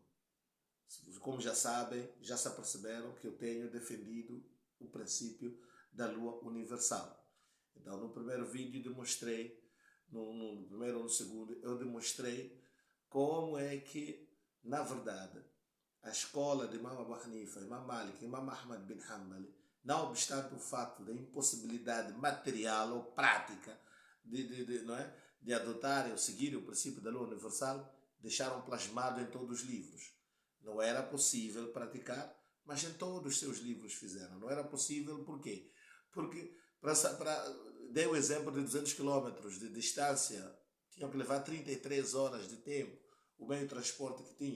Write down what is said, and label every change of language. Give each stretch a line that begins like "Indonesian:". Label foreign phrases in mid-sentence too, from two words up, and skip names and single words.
Portuguese: Como já sabem, já se aperceberam que eu tenho defendido o princípio da lua universal. Então, no primeiro vídeo demonstrei, no primeiro ou no segundo, eu demonstrei como é que, na verdade, a escola de Imam Abu Hanifa, Imam Malik, Imam Ahmad bin Hanbali, não obstante o fato da impossibilidade material ou prática de adotarem ou seguirem o princípio da lua universal, deixaram plasmado em todos os livros. Não era possível praticar, mas em todos os seus livros fizeram. Não era possível, por quê? Porque, dei o exemplo de 200 km de distância, tinham que levar 33 horas de tempo, o meio de transporte que tinham.